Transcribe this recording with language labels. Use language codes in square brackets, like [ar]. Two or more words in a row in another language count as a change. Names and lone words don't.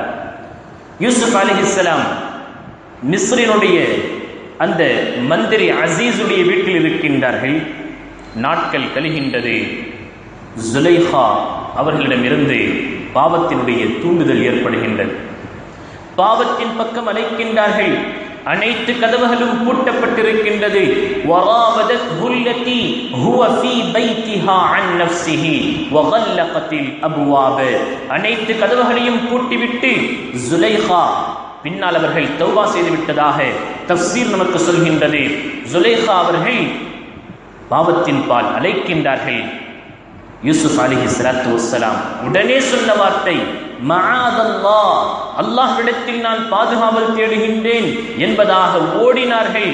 [ta] யூசுப் அலைஹிஸ்ஸலாம் மிஸ்ரினுடைய அந்த மந்திரி அசீஸுடைய வீட்டில் இருக்கின்றார்கள். நாட்கள் கழிகின்றது. ஜுலைஹா அவர்களிடமிருந்து பாவத்தினுடைய தூண்டுதல் ஏற்படுகின்றது. பாவத்தின் பக்கம் அழைக்கின்றார்கள். அனைத்து கதவுகளும் பூட்டப்பட்டிருக்கின்றது. [ar] وراودته التي هو في بيتها عن نفسه وغلقت الابواب. [ta] அனைத்து கதவுகளையும் பூட்டிவிட்டு ஜுலைஹா பின்னால் அவர்கள் தௌபா செய்து விட்டதாக தஃப்சீர் நமக்கு சொல்கின்றது. ஜுலைஹா அவர்கள் பாவத்தின் பால் அழைக்கின்றார்கள். யூசுப் [ar] عليه الصلاة والسلام [ta] உடனே சொன்ன வார்த்தை மஆதல்லாஹ், அல்லாஹ்விடத்தில் நான் பாதுகாவல் தேடுகின்றேன் என்பதாக ஓடினார்கள்.